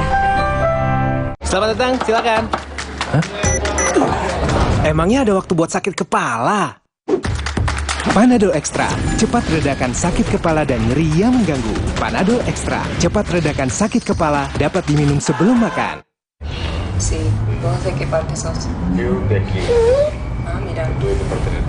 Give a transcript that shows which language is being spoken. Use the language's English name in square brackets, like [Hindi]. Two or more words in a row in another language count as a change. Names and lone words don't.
[Indonesian] Selamat datang, silakan. Hah? Emangnya ada waktu buat sakit kepala? Panadol Extra, cepat redakan sakit kepala dan nyeri yang mengganggu. Panadol Extra, cepat redakan sakit kepala, dapat diminum sebelum makan. [Spanish] Sì, vos de qué parte sos? Yo de aquí. Ah, mira. Tú de parte de